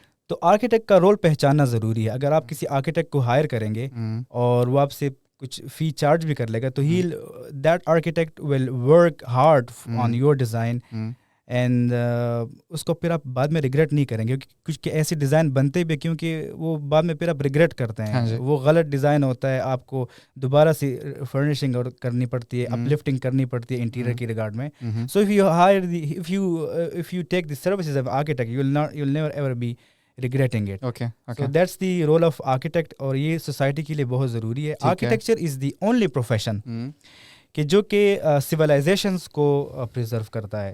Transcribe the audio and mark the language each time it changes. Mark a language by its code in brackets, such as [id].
[ur] تو آرکیٹیکٹ کا رول پہچاننا ضروری ہے. اگر آپ کسی آرکیٹیکٹ کو ہائر کریں گے اور وہ آپ سے کچھ فی چارج بھی کر لے گا, تو [en] that architect will work hard on your design, [ur] and اس کو پھر آپ بعد میں ریگریٹ نہیں کریں گے. کچھ ایسے ڈیزائن بنتے بھی کیونکہ وہ بعد میں پھر آپ ریگریٹ کرتے ہیں. وہ غلط ڈیزائن ہوتا ہے, آپ کو دوبارہ سے فرنیشنگ کرنی پڑتی ہے, اپ لفٹنگ کرنی پڑتی ہے انٹیریئر کی ریگارڈ میں. [en] So if you take the services of architect, you'll never ever be regretting it. Okay. So that's the role of architect, [ur] اور یہ سوسائٹی کے لیے بہت ضروری ہے. [en] Architecture is the only profession [ur] کہ جو کہ سویلائزیشنس کو پریزرو کرتا ہے.